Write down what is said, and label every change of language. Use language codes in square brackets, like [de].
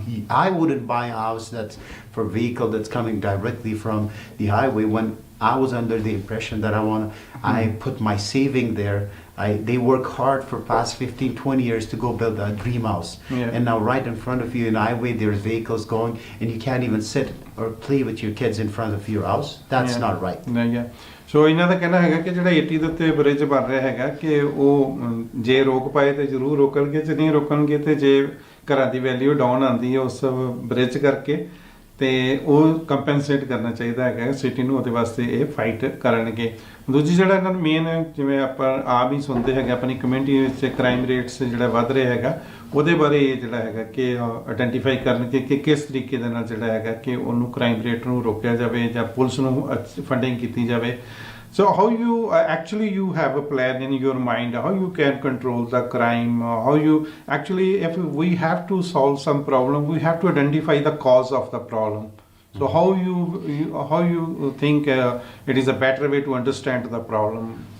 [en] I wouldn't buy a house that's for vehicle that's coming directly from the highway when I was under the impression that I put my saving there. They work hard for past 15, 20 years to go build a dream house. Yeah. And now right in front of you in the highway, there's vehicles going and you can't even sit or play with your kids in front of your house. That's Yeah. not right. [pa] ਨਹੀਂ ਹੈ ਸੋ ਇਹਨਾਂ ਦਾ ਕਹਿਣਾ ਹੈਗਾ ਕਿ ਜਿਹੜਾ 80 ਦੇ ਉੱਤੇ bridge ਬਣ ਰਿਹਾ ਹੈਗਾ ਕਿ ਉਹ ਜੇ ਰੋਕ ਪਾਏ ਤੇ ਜ਼ਰੂਰ ਰੋਕਣਗੇ ਜੇ ਨਹੀਂ ਰੋਕਣਗੇ ਤੇ ਜੇ ਘਰਾਂ ਦੀ ਵੈਲਿਊ ਡਾਊਨ ਆਉਂਦੀ ਹੈ ਉਸ ਬ੍ਰਿਜ ਕਰਕੇ ਤੇ ਉਹ ਕੰਪਨਸੇਟ ਕਰਨਾ ਚਾਹੀਦਾ ਹੈਗਾ ਸਿਟੀ ਨੂੰ ਉਹਦੇ ਵਾਸਤੇ ਇਹ ਫਾਈਟ ਕਰਨਗੇ ਦੂਜੀ ਜਿਹੜਾ ਇਹਨਾਂ ਨੂੰ ਮੇਨ ਜਿਵੇਂ ਆਪਾਂ ਆਪ ਹੀ ਸੁਣਦੇ ਹੈਗੇ ਆਪਣੀ ਕਮਿਊਨਿਟੀ ਵਿੱਚ ਕ੍ਰਾਈਮ ਰੇਟਸ ਜਿਹੜਾ ਵੱਧ ਰਿਹਾ ਹੈਗਾ ਉਹਦੇ ਬਾਰੇ ਜਿਹੜਾ ਹੈਗਾ ਕਿ ਆਇਡੈਂਟੀਫਾਈ ਕਰਨਗੇ ਕਿ ਕਿਸ ਤਰੀਕੇ ਦੇ ਨਾਲ ਜਿਹੜਾ ਹੈਗਾ ਕਿ ਉਹਨੂੰ ਕ੍ਰਾਈਮ ਰੇਟ ਨੂੰ ਰੋਕਿਆ ਜਾਵੇ ਜਾਂ ਪੁਲਿਸ ਨੂੰ ਫੰਡਿੰਗ ਕੀਤੀ ਜਾਵੇ. [en] So how you actually you have a plan in your mind how you can control the crime how you actually if we have to solve some problem we have to identify the cause of the problem. So how you think it is a better way to understand the problem?